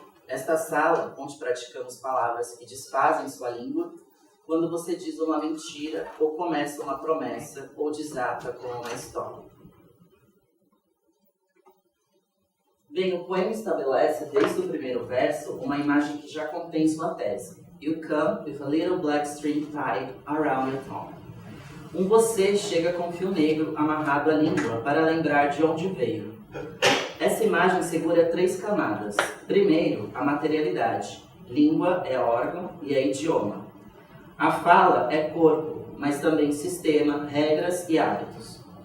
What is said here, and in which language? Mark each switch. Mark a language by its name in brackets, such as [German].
[Portuguese] Esta sala, onde praticamos palavras que desfazem sua língua, quando você diz uma mentira, ou começa uma promessa, ou desata com uma história. Bem, o poema estabelece, desde o primeiro verso, uma imagem que já contém sua tese. [English] You come with a little black string tied around your tongue. [Portuguese] Um você chega com um fio negro amarrado à língua para lembrar de onde veio. Essa imagem segura 3 camadas. Primeiro, a materialidade. Língua é órgão e é idioma. A fala é corpo, mas também sistema, regras e hábitos.